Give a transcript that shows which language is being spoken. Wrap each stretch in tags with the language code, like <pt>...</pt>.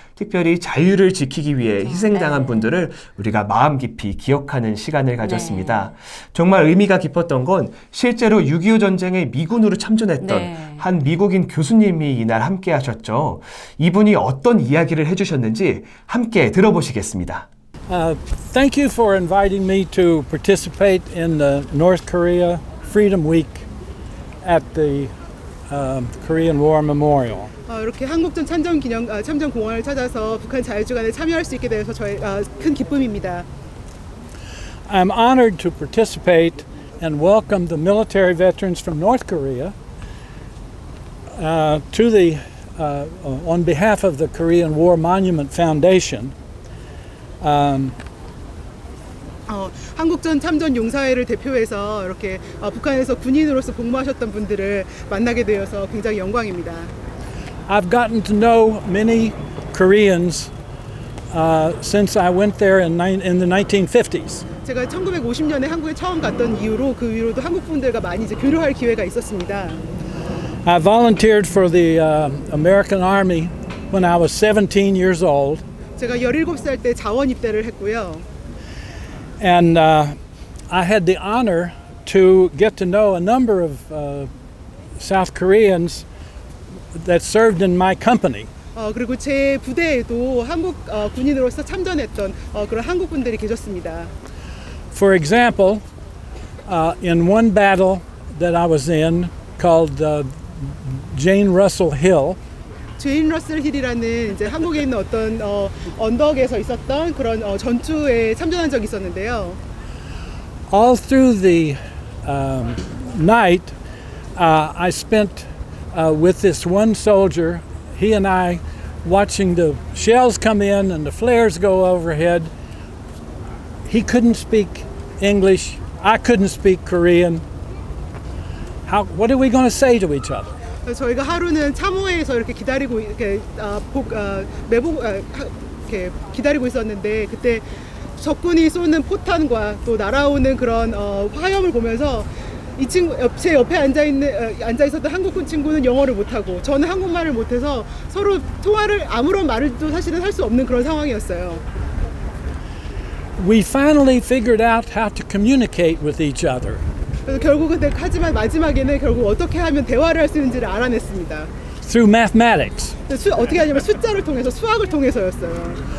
<ko>특별히 자유를 지키기 위해 희생당한 분들을 우리가 마음 깊이 기억하는 시간을 가졌습니다. 정말 의미가 깊었던 건 실제로 6.25 전쟁에 미군으로 참전했던 한 미국인 교수님이 이날 함께 하셨죠. 이분이 어떤 이야기를 해주셨는지 함께 들어보시겠습니다.</ko> <en>Thank you for inviting me to participate in the North Korea Freedom Week at the Korean War Memorial.</en> <ko>이렇게 한국전 참전 공원을 찾아서 북한 자유주간에 참여할 수 있게 되어서 저희 큰 기쁨입니다.</ko> <en>I'm honored to participate and welcome the military veterans from North Korea to the on behalf of the Korean War Monument Foundation.</en> <ko>한국전 참전 용사회를 대표해서 이렇게 북한에서 군인으로서 복무하셨던 분들을 만나게 되어서 굉장히 영광입니다.</ko> <en>I've gotten to know many Koreans since I went there in the 1950s.</en> <ko>제가 1950년에 한국에 처음 갔던 이후로 그 이후로도 한국 분들과 많이 이제 교류할 기회가 있었습니다.</ko> <en>I volunteered for the American Army when I was 17 years old.</en> <ko>제가 17살 때 자원 입대를 했고요.</ko> <en>And I had the honor to get to know a number of South Koreans that served in my company.</en> <ko>그리고 제 부대에도 한국 군인으로서 참전했던 그런 한국 분들이 계셨습니다.</ko> <en>For example, in one battle that I was in called Jane Russell Hill.</en> <ko>제인 러셀 힐이라는 이제 한국에 있는 어떤 언덕에서 있었던 그런 전투에 참전한 적이 있었는데요.</ko> <en>All through the night, I spent with this one soldier. He and I watching the shells come in and the flares go overhead, He couldn't speak English. I couldn't speak Korean. What are we going to say to each other?</en> <ko>저희가 하루는 참호에서 이렇게 기다리고 이렇게 이렇게 기다리고 있었는데 그때 적군이 쏘는 포탄과 또 날아오는 그런 화염을 보면서 이 친구 제 옆에 앉아 있었던 한국군 친구는 영어를 못하고 저는 한국말을 못해서 서로 통화를 아무런 말을도 사실은 할 수 없는 그런 상황이었어요.</ko> <en>We finally figured out how to communicate with each other.</en> <ko>그래서 결국은 하지만 마지막에는 결국 어떻게 하면 대화를 할 수 있는지를 알아냈습니다.</ko> <en>Through mathematics.</en> <ko>어떻게 하냐면 숫자를 통해서 수학을 통해서였어요.</ko>